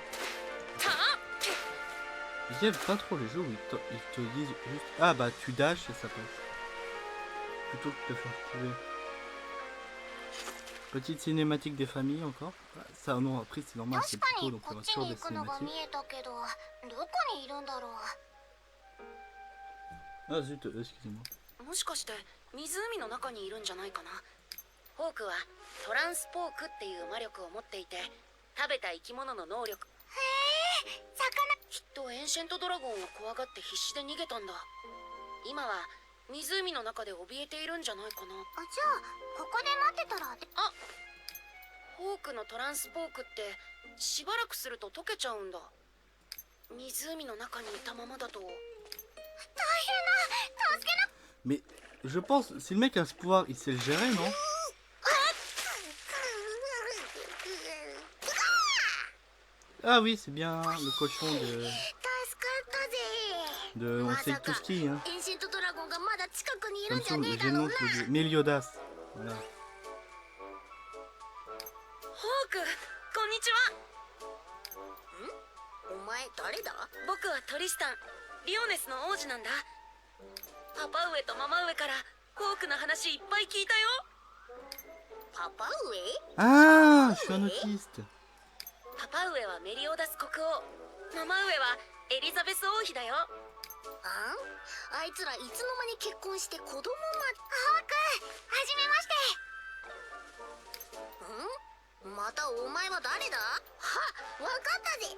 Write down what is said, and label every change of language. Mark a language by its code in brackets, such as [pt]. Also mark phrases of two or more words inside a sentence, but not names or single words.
[fr] J'aime pas trop les jeux où ils te disent juste ah bah tu dashes et ça passe. Plutôt que de te faire trouver. Petite cinématique des familles encore. Ça non, après c'est normal, c'est plus tôt donc il y aura toujours des cinématiques. Ah zut, excusez-moi. [ja] もしかして湖の中にいるんじゃないかな。ホークはトランスポークっていう魔力を持っていて、食べた生き物の能力。へえ、魚。きっとエンシェントドラゴンを怖がって必死で逃げたんだ。今は湖の中で怯えているんじゃないかな。じゃあここで待ってたら。ホークのトランスポークってしばらくすると溶けちゃうんだ。湖の中にいたままだと。大変だ、助けな。 [fr] Mais je pense, si le mec a ce pouvoir, il sait le gérer, non? Ah oui, c'est bien le cochon de on sait tout ce qui, hein. Comme ça, j'ai le nom de le Méliodas. Voilà. [ja] ホーク、こんにちは。お前誰だ？僕はトリスタン、リオネスの王子なんだ。パパ上とママ上からホークの話いっぱい聞いたよ。パパ上？ [fr] Ah, je suis un autiste. [ja] パパ上はメリオダス国王、ママ上はエリザベス王妃だよ。あいつらいつの間に結婚して子供ま。ホーク、はじめまして。またお前は誰だ？は、わかったぜ。